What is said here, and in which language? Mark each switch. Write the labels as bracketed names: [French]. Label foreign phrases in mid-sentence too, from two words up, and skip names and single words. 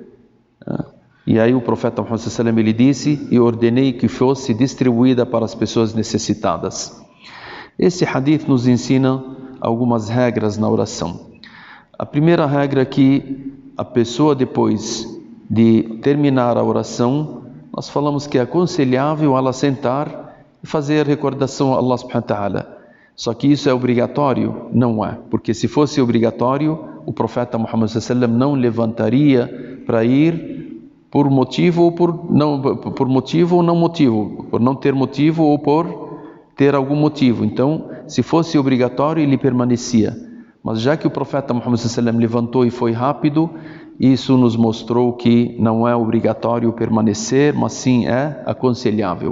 [Portuguese] E aí o profeta Muhammad sallallahu ele disse: e ordenei que fosse distribuída para as pessoas necessitadas. Esse hadith nos ensina algumas regras na oração. A primeira regra é que a pessoa, depois de terminar a oração, nós falamos que é aconselhável ela sentar e fazer recordação a [Arabic] الله سبحانه وتعالى. [Portuguese] Só que isso é obrigatório? Não é, porque se fosse obrigatório, o profeta Muhammad sallallahu não levantaria para ir por motivo ou por não motivo, por não ter motivo ou por ter algum motivo. Então, se fosse obrigatório, ele permanecia. Mas já que o profeta Muhammad sallallahu levantou e foi rápido, isso nos mostrou que não é obrigatório permanecer, mas sim é aconselhável.